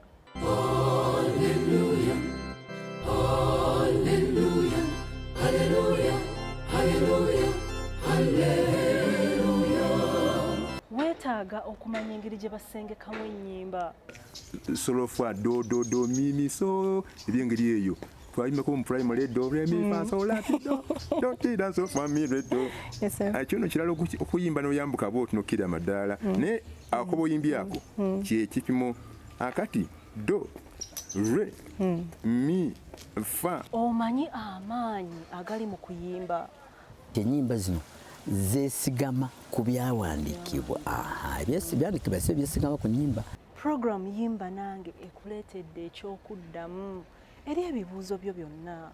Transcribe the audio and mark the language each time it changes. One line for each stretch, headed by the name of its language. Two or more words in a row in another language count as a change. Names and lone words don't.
Ganda: Hallelujah, hallelujah, hallelujah, hallelujah, hallelujah. Weetaaga okumanya engeri gye basengekamu ennyimba. Solofwa do do do mi mi so ebyengeri eyo twayimako mu primary do re mi fa so la do do ti da so fa mi re do.
English: Yes sir.
Ganda: Kino kiralo okuyimba n'oyambuka bw'oti n'okkira amadaala ne akobo yimbi ako kye kipimo akati do re mi fa. Omanyi amaanyi agali mu kuyimba. Ennyimba zino zeesigama ku byawandiikibwa. Ebyandikibwa si byesigama ku nnyimba. Program Yimba Nange ekuleetedde ekyokuddamu eri ebibuuzo byo byonna.